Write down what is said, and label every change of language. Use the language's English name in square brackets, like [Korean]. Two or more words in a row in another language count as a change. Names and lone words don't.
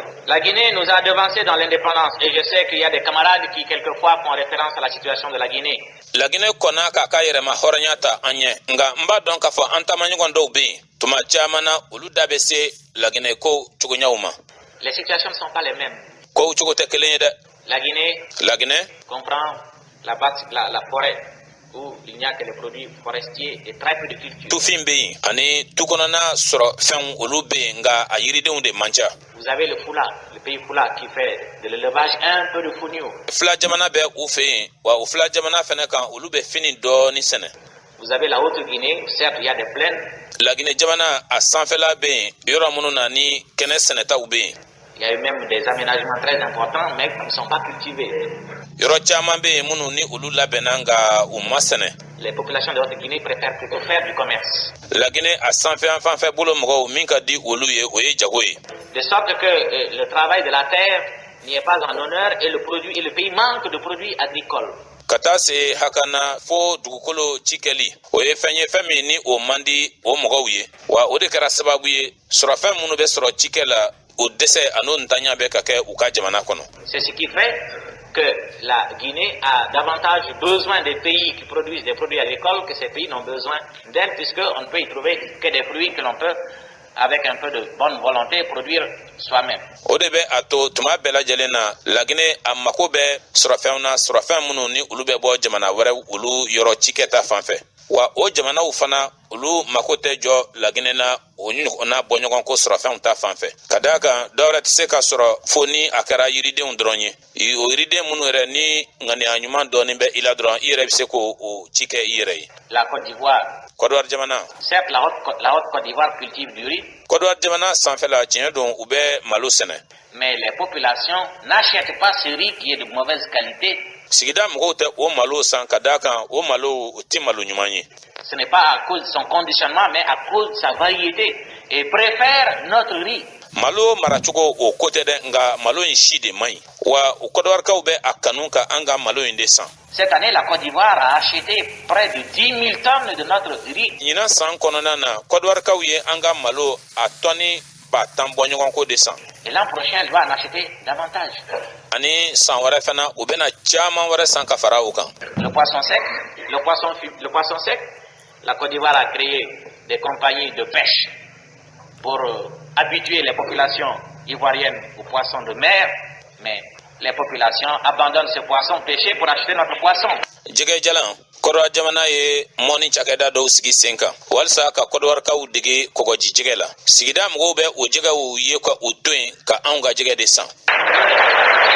[French] La Guinée nous a devancés dans l'indépendance et je sais qu'il y a des camarades qui quelquefois font référence à la situation de la Guinée. [Bambara] La Guinée kona ka yɛrɛma hɔrɔnyata an ɲɛ nga n b'a dɔn k'a fɔ an taamaɲɔgɔn dɔw bɛ yen tuma caman na olu da bɛ se La Guinée ko cogoɲaw ma. [French] Les situations ne sont pas les mêmes. [Bambara] Kow cogo tɛ kelen ye dɛ. [French] La Guinée comprend la forêt où il n'y a que les produits forestiers et très peu de culture. [Bambara] Tufin bɛ yen ani tu kɔnɔna sɔrɔ fɛnw olu bɛ yen nga a yiridenw de man ca. [French] Vous avez le Fula, le pays Fula qui fait de l'élevage un peu de fonio. [Bambara] Fula jamana bɛ u fɛ yen wa o Fula jamana fɛnɛ kan olu bɛ fini dɔɔni sɛnɛ. [French] Vous avez la Haute-Guinée, certes il y a des plaines. [Bambara] La Guinée jamana a sanfɛla bɛ yen yɔrɔ minnu na ni kɛnɛ sɛnɛtaw bɛ yen. [French] Il y a eu même des aménagements très importants mais qui ne sont pas cultivés. [Bambara] Yɔrɔ caman bɛ yen minnu ni olu labɛnna nga u ma sɛnɛ. [French] Les populations de Haute-Guinée préfèrent plutôt faire du commerce. [Bambara] La Guinée a sanfɛ an fan fɛ bolo mɔgɔw min ka di olu ye o ye jago ye. [French] De sorte que le travail de la terre n'y est pas en honneur et le pays manque de produits agricoles. [Bambara] Ka taa se hakana fo dugukolo cikɛli o ye fɛn ye fɛn min ni o man di o mɔgɔw ye wa o de kɛra sababu ye sɔrɔfɛn minnu bɛ sɔrɔ cikɛ la o dɛsɛ an'o ntanya bɛ ka kɛ u ka jamana kɔnɔ. [French] C'est ce qui fait que la Guinée a davantage besoin des pays qui produisent des produits agricoles que ces pays n'ont besoin d'elle, puisqu'on ne peut y trouver que des fruits que l'on peut, avec un peu de bonne volonté, produire soi-même. [Bambara] O de bɛ a to tuma bɛɛ lajɛlen na La Guinée a mako bɛ sɔrɔfɛnw na sɔrɔfɛn minnu ni olu bɛ bɔ jamana wɛrɛw olu yɔrɔ cikɛta fan fɛ wa o jamanaw fana olu mako tɛ jɔ La Guinée na o n'a bɔɲɔgɔn ko sɔrɔfɛnw ta fan fɛ ka d'a kan dɔwɛrɛ tɛ se ka sɔrɔ fo ni a kɛra yiridenw dɔrɔn ye o yiriden minnu yɛrɛ ni ŋaniya ɲuman dɔɔni bɛ i la dɔrɔn i yɛrɛ bɛ se k'o ci kɛ i yɛrɛ ye. [French] La Côte d'Ivoire. [Bambara] Côte d'Ivoire jamana. [French] Certes, la haute Côte d'Ivoire cultive du riz. [Bambara] Côte d'Ivoire jamana sanfɛla tiɲɛ don u bɛ malo sɛnɛ. [French] Mais les populations n'achètent pas ce riz qui est de mauvaise qualité. [Bambara] Sigida mɔgɔw tɛ o malo san ka d'a kan o malo o tɛ malo ɲuman ye. [French] Ce n'est pas à cause de son conditionnement mais à cause de sa variété et préfère notre riz. [Bambara] Malo maracogo o ko tɛ dɛ nga malo in si de man ɲi wa o kɔdiwarikaw bɛ a kanu ka an ka malo in de san. [French] Cette année, la Côte d'Ivoire a acheté près de 10 000 tonnes de notre riz. [Bambara] Ɲinan san kɔnɔna na kɔdiwarikaw ye an ka malo a tɔni 10 bɔ ɲɔgɔn ko de san. [French] Et l'an prochain, elle va en acheter davantage. [Bambara] Ani san wɛrɛ fana u bɛna caman wɛrɛ san ka fara o kan. [French] Le poisson sec, la Côte d'Ivoire a créé des compagnies de pêche pour habituer les populations ivoiriennes aux poissons de mer, mais les populations abandonnent ce poisson pêché pour acheter notre poisson. [Bambara] Jɛgɛ jalan Kɔdiwari jamana ye mɔni cakɛda dɔw sigi sen kan walasa ka kɔdiwarikaw dege kɔgɔji jɛgɛ la sigida mɔgɔw bɛ o jɛgɛw ye ka o to yen ka anw ka jɛgɛ de san.